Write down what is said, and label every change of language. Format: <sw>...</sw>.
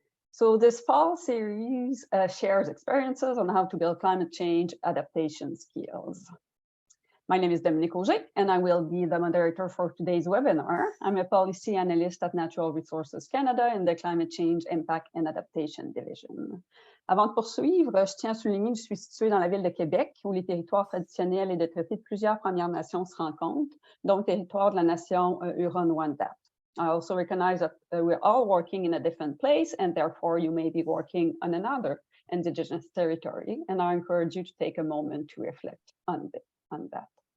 <en>So this fall series shares experiences on how to build climate change adaptation skills. My name is Dominique Auger, and I will be the moderator for today's webinar. I'm a policy analyst at Natural Resources Canada in the Climate Change Impact and Adaptation Division.</en> <fr>Avant de poursuivre, je tiens à souligner que je suis située dans la ville de Québec, où les territoires traditionnels et de traités de plusieurs Premières Nations se rencontrent, dont le territoire de la nation Huron-Wendat.</fr> <en>I also recognize that we're all working in a different place, and therefore you may be working on another Indigenous territory, and I encourage you to take a moment to reflect on that.</en>